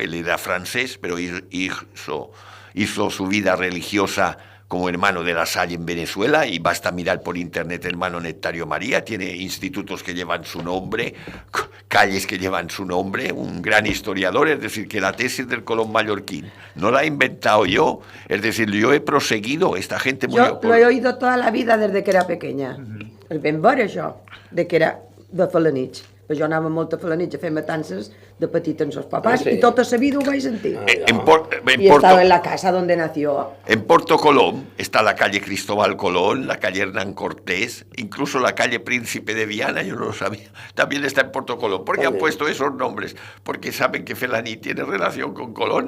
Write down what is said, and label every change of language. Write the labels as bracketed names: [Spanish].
[Spanish] Él era francés, pero hizo su vida religiosa como hermano de La Salle en Venezuela, y basta mirar por internet hermano Nectario María, tiene institutos que llevan su nombre, calles que llevan su nombre, un gran historiador. Es decir, que la tesis del Colón mallorquín no la he inventado yo, es decir, yo he proseguido, esta gente murió. Yo lo he oído toda la vida desde que era pequeña, [Catalan] el ben veure això, [Spanish] de que era de Felanitx. [Catalan] Però jo anava molt a Felanitx a fer matances de petit amb els papás, y tota la vida ho vaig sentir. [Spanish] Y estaba en la casa donde nació. En Porto Colom está la calle Cristóbal Colón, la calle Hernán Cortés, incluso la calle Príncipe de Viana, yo no lo sabía, también está en Porto Colom. ¿Por qué han puesto esos nombres? Porque saben que Felanitx tiene relación con Colón.